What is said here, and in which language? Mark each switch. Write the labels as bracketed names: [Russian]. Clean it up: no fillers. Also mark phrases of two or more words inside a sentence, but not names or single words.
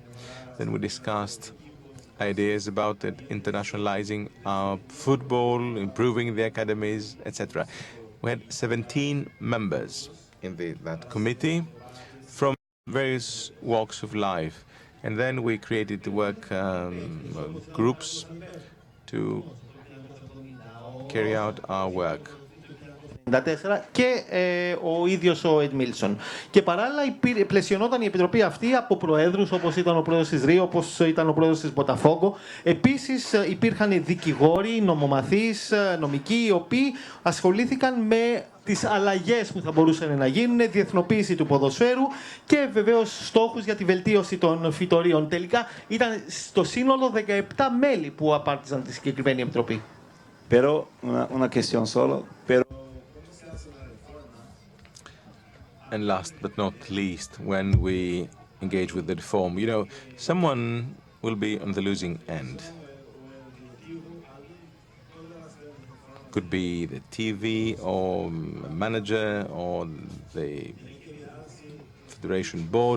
[English] Then we discussed ideas about internationalizing our football, improving the academies, etc. We had 17 members in that committee from various walks of life. And then we created the work groups to carry out our work. [Greek] Και ο ίδιος ο Εντ Μίλσον. Και παράλληλα πλαισιωνόταν η επιτροπή αυτή από προέδρους όπως ήταν ο πρόεδρος της Ρίο, όπως ήταν ο πρόεδρος της Μποταφόγκο. Επίσης υπήρχαν δικηγόροι, νομομαθείς, νομικοί, οι οποίοι ασχολήθηκαν με τις αλλαγές που θα μπορούσαν να γίνουν, διεθνοποίηση του ποδοσφαίρου και βεβαίως στόχους για τη βελτίωση των φυτορίων. Τελικά ήταν στο σύνολο 17 μέλη που απάρτησαν τη συγκεκριμένη επιτροπή. [Spanish] Pero una cuestión solo, pero [English] And last but not least, when we engage with the reform, you know, someone will be on the losing end. Could be the TV or manager or the federation board.